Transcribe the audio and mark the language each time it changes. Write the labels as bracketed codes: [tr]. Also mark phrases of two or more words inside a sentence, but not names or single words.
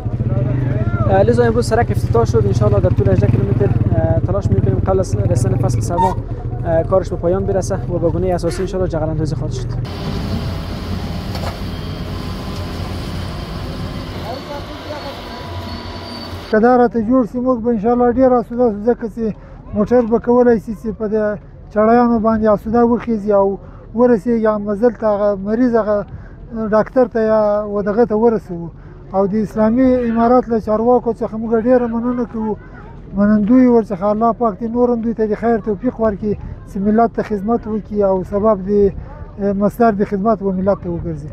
[fa] لذا امروز سرک افتتاح شد، انشالله در طول 18 کیلومتر تلاش میکنیم قبل از رسیدن فصل سرما کارش به پایان برسه و به گونه اساسی انشالله جغل اندازی خواهد شد. [ps] که دا راته جوړ شي موږ به انشاءالله ډېر اسوده شو، ځکه چې موټر به کولی شي چې په دې چړیانو باندې اسوده وخیږي او ورسېږي مزل ته هغه مریض هغه ډاکټر ته یا دغه ته ورسوو. او د اسلامي امارات له چارواکو څخه موږ ډېره مننه کوو، منندوی ورڅخه الله پاک دې نور هم دوی ته د خیر توفیق ورکړي چې ملت ته خدمت وکړي او سبب د مصدر د خدمت و ملت ته وګرځي.